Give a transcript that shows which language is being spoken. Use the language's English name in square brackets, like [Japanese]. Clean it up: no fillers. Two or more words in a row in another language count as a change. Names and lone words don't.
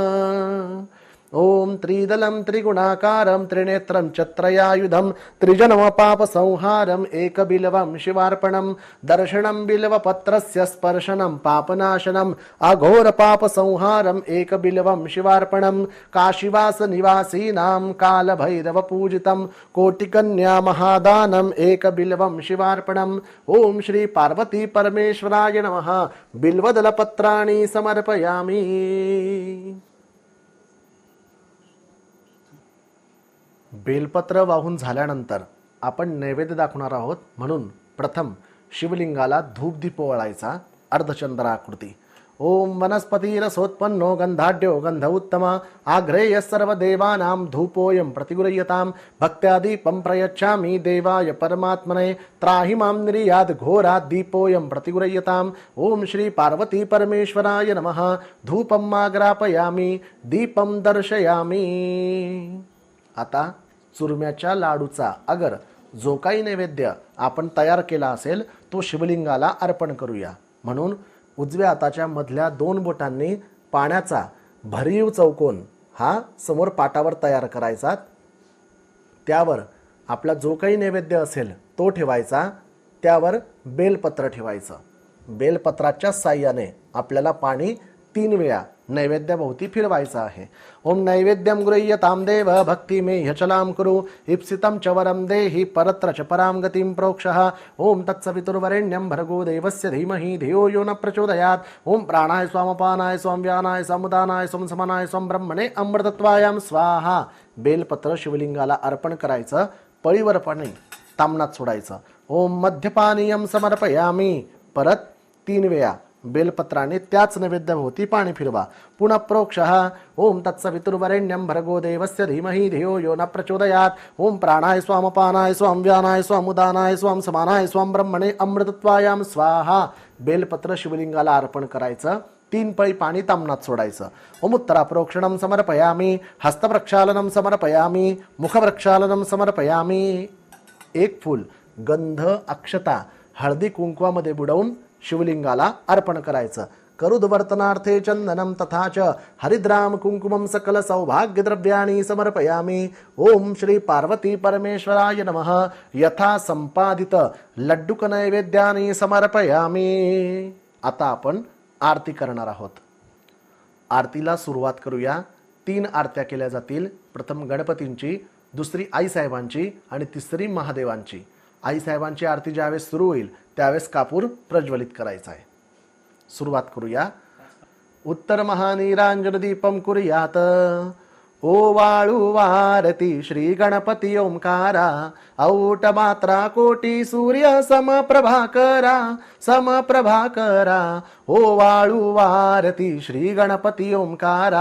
[Sanskrit] ओम त्रिदलं त्रिगुणाकारं त्रिनेत्रं चत्रयायुधं त्रिजन्मपापसंहारं एकबिल्वं शिवार्पणं दर्शनं बिल्वपत्रस्य स्पर्शनं पापनाशनं अघोरपापसंहारं एकबिल्वं शिवार्पणं काशीवासनिवासीनां कालभैरवपूजितं कोटिकन्या महादानम् एकबिल्वं शिवार्पणम् ओम श्री पार्वती परमेश्वराय नमः बिल्वदलपत्राणि समर्पयामि। [Marathi] बेलपत्र वाहून झाल्यानंतर आपण नैवेद्य दाखवणार आहोत, म्हणून प्रथम शिवलिंगाला धूप दीप ओवाळायचा अर्धचंद्राकृती। [Sanskrit] ओम वनस्पतिरसोत्पन्नो गंधाढ्यो गंध उत्तमा आग्रेय सर्वदेवानां धूपोऽयं प्रतिगृह्यतां भक्त्या दीपं प्रयच्छामि देवाय परमात्मने त्राहि मां निर्याद घोरात् दीपोऽयं प्रतिगृह्यताम्। ओम श्री पार्वती परमेश्वराय नमः धूपं माग्रापयामि दीपं दर्शयामि। [Marathi] आता चुरम्याच्या लाडूचा अगर जो काही नैवेद्य आपण तयार केला असेल तो शिवलिंगाला अर्पण करूया. म्हणून उजव्या हाताच्या मधल्या 2 बोटांनी पाण्याचा भरीव चौकोन हा समोर पाटावर तयार करायचा. त्यावर आपला जो काही नैवेद्य असेल तो ठेवायचा. त्यावर बेलपत्र ठेवायचं. बेलपत्राच्या साह्याने आपल्याला पाणी 3 वेळा नैवेद्याभोवती फिरवायचं आहे. [Sanskrit] ओम नैवेद्यम गृह्यतां देव भक्ती मे ह्यचलां कुरु इप्सितं च वरं देहि परत्र च परां गतिं प्रोक्षः. ओम तत्सवितुर्वरेण्यं भर्गो देवस्य धीमहि धियो यो न प्रचोदयात्. ओम प्राणाय स्वामपानाय स्वाम व्यानाय समुदानाय स्वम समानाय स्वम ब्रह्मणे अमृतत्वायां स्वाहा. [Marathi] बेलपत्र शिवलिंगाला अर्पण करायचं. पळीवर पाणी तामनात सोडायचं. [Sanskrit] ओम मध्यपानीयं समर्पयामी. [Marathi] परत 3 वेळा बेलपत्राने त्याच नैवेद्याभोवती पाणी फिरवा. [Sanskrit] पुनः प्रोक्षः. ओम तत्सवितुर्वरेण्यं भर्गो देवस्य धीमहि धियो यो न प्रचोदयात्. ओम प्राणाय स्वामपानाय स्वाम व्यानाय स्वामुदानाय स्वाम समानाय स्वाम ब्रह्मणे अमृतत्वायां स्वाहा. [Marathi] बेलपत्र शिवलिंगाला अर्पण करायचं. 3 पळी पाणी तामनात सोडायचं. [Sanskrit] ओम उत्तराप्रोक्षणं समर्पयामी. हस्तप्रक्षालनं समर्पयामी. मुखप्रक्षालनं समर्पयामी. [Marathi] 1 फूल गंध अक्षता हळदी कुंकवामध्ये बुडवून शिवलिंगाला अर्पण करायचं. [Sanskrit] करुद्वर्तनार्थे चंदनं तथा च हरिद्राम कुंकुमं सकल सौभाग्य द्रव्याणि समर्पयामी. ओम श्री पार्वती परमेश्वराय नमः. यथा संपादित लड्डुक नैवेद्यानि समर्पयामी. [Marathi] आता आपण आरती करणार आहोत. आरतीला सुरुवात करूया. 3 आरत्या केल्या जातील. प्रथम गणपतींची, दुसरी आईसाहेबांची आणि तिसरी महादेवांची. आईसाहेबांची आरती ज्यावेळेस सुरू होईल त्यावेळेस कापूर प्रज्वलित करायचा आहे. सुरुवात करूया. [Sanskrit] उत्तर महानीरांजन दीपम कुर्यात. [Marathi] ओवाळू वारती श्री गणपती ओंकारा. औट मात्रा कोटी सूर्य समप्रभाकरा. समप्रभाकरा. ओवाळू वारती श्री गणपती ओंकारा.